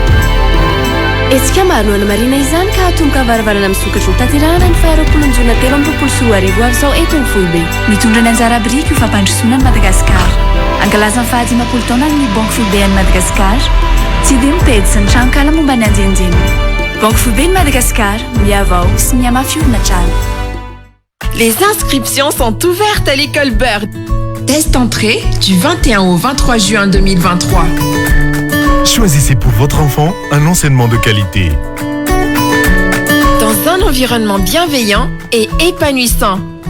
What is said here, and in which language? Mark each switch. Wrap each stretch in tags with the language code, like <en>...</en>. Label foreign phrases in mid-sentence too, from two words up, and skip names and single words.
<mg>Etsika maro no anamarina izany ka hatomboka havaravarana misokatra ho tanterahana ny faharoapolon'ny jona 13 avy eto amin'ny foibe. Mitondra ny anjara biriky io fampandrosoana ny Madagasikara. Ankalaza ny fahadimapolo taona ny Banque Foibe ny Madagasikara. Tsy dia mipedy sy ny tranokala momba ny anjenjeniny. Banque Foibe ny Madagasikara, miavao sy miamafy orinantrano.</mg> <fr>Les inscriptions sont ouvertes à l'école Bird. Test entrée du 21 au 23 juin 2023. Choisissez pour votre enfant un enseignement de qualité. Dans un environnement bienveillant et épanouissant.</fr>